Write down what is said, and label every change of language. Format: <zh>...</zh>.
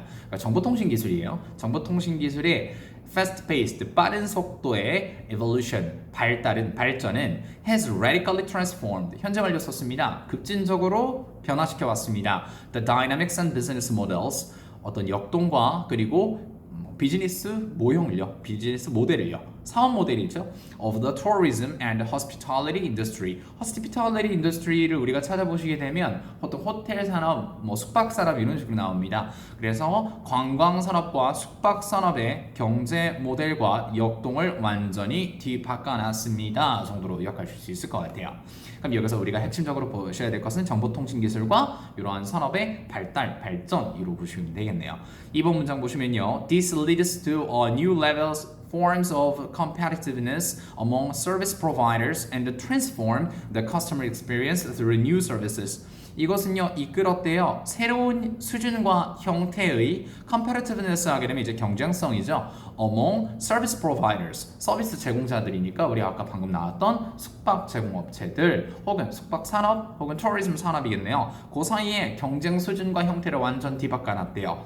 <ko>그러니까 정보통신 기술이에요. 정보통신 기술의</ko> <en>fast-paced</en> <ko>빠른 속도의 evolution 발전은</ko> <en>has radically transformed</en> <ko>현재 완료 썼습니다. 급진적으로 변화시켜 왔습니다.</ko> <en>The dynamics and business models</en> <ko>어떤 역동과 그리고 비즈니스 모델을요. 사업 모델이죠.</ko> <en>Of the tourism and hospitality industry.</en> <ko>hospitality industry를 우리가 찾아보시게 되면 보통 호텔 산업, 숙박 산업 이런 식으로 나옵니다. 그래서 관광 산업과 숙박 산업의 경제 모델과 역동을 완전히 뒤바꿔놨습니다. 정도로 요약하실 수 있을 것 같아요. 그럼 여기서 우리가 핵심적으로 보셔야 될 것은 정보통신 기술과 이러한 산업의 발전으로 보시면 되겠네요. 이번 문장 보시면요.</ko> <en>This leads to new levels forms of competitiveness among service providers and transform the customer experience through new services.</en> <ko>이것은요 이끌었대요. 새로운 수준과 형태의 competitiveness 하게 되면 이제 경쟁성이죠.</ko> <en>among service providers</en> <ko>서비스 제공자들이니까 우리 아까 방금 나왔던 숙박 제공업체들 혹은 숙박 산업 혹은 tourism 산업이겠네요. 그 사이에 경쟁 수준과 형태를 완전 뒤바꿔놨대요.</ko>